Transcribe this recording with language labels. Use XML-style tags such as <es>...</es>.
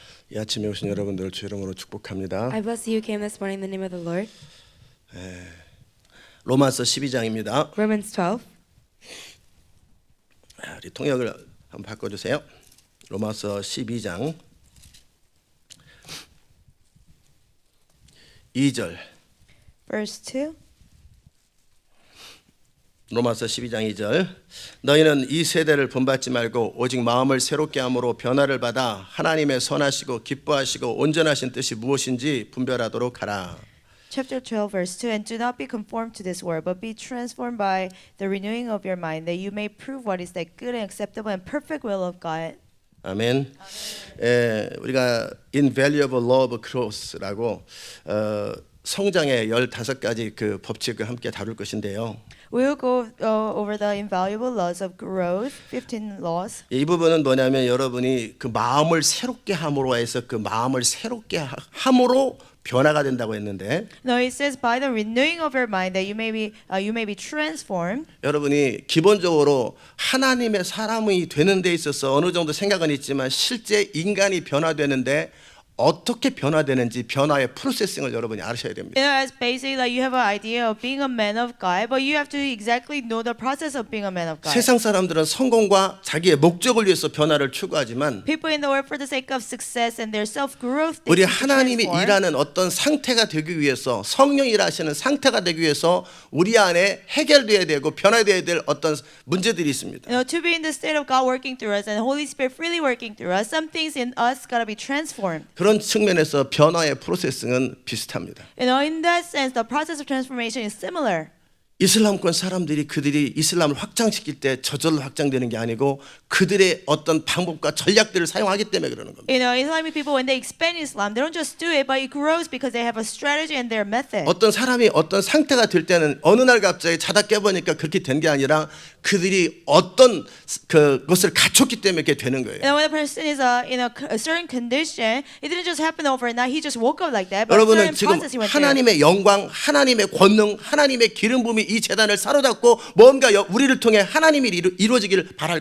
<ko>이 아침에 오신 여러분들 주 이름으로 축복합니다.</ko> <en>I bless you who came this morning in the name of the Lord.</en> <ko>로마서 12장입니다.</ko> <en>Romans 12.</en> <ko>우리 통역을 한번 바꿔주세요. 로마서 12장 2절.</ko> <en>Verse 2.</en> <ko>로마서 12장 2절. 너희는 이 세대를 본받지 말고 오직 마음을 새롭게 함으로 변화를 받아 하나님의 선하시고 기뻐하시고 온전하신 뜻이 무엇인지 분별하도록 하라.</ko> <en>Chapter 12, verse 2. And do not be conformed to this world, but be transformed by the renewing of your mind, that you may prove what is that good and acceptable and perfect will of God.</en> <ko>아멘. 우리가</ko> <en>invaluable law of growth</en> <ko>라고 성장의 15가지 그 법칙을 함께 다룰 것인데요.</ko> <en>We will go over the invaluable laws of growth, 15 laws.</en> <ko>이 부분은 뭐냐면 여러분이 그 마음을 새롭게 함으로 해서 그 마음을 새롭게 함으로 변화가 된다고 했는데</ko> <en>No, it says by the renewing of your mind that you may be transformed.</en> <ko>여러분이 기본적으로 하나님의 사람이 되는 데 있어서 어느 정도 생각은 있지만 실제 인간이 변화되는데 어떻게 변화되는지 변화의 프로세싱을 여러분이 아셔야 됩니다.</ko> <en>It's basically like you have an idea of being a man of God, but you have to exactly know the process of being a man of God.</en> <ko>세상 사람들은 성공과 자기의 목적을 위해서 변화를 추구하지만</ko> <en>People in the world for the sake of success and their self-growth.</en> <ko>우리 하나님이 일하는 어떤 상태가 되기 위해서 성령이 일하시는 상태가 되기 위해서 우리 안에 해결돼야 되고 변화돼야 될 어떤 문제들이 있습니다.</ko> <en>You know, to be in the state of God working through us and the Holy Spirit freely working through us, some things in us gotta be transformed.</en> <ko>그런 측면에서 변화의 프로세싱은 비슷합니다.</ko> <en>You know, in that sense, the process of transformation is similar.</en> <ko>이슬람권 사람들이 그들이 이슬람을 확장시킬 때 저절로 확장되는 게 아니고 그들의 어떤 방법과 전략들을 사용하기 때문에 그러는 겁니다.</ko> <en>You know, Islamic people when they expand Islam, they don't just do it, but it grows because they have a strategy and their method.</en> <ko>어떤 사람이 어떤 상태가 될 때는 어느 날 갑자기 자다 깨보니까 그렇게 된 게 아니라 그들이 어떤 그것을 갖췄기 때문에 그렇게 되는 거예요.</ko> <en>And when a person is in a certain condition, it didn't just happen overnight. He just woke up like that. But</en> <ko>여러분은</ko> <en>certain</en> <ko>지금</ko> <en>process he went through.</en> <ko>하나님의 영광, 하나님의 권능, 하나님의 기름 부음이 이 재단을 사로잡고 뭔가 우리를 통해 하나님이 이루어지기를 바랄</ko>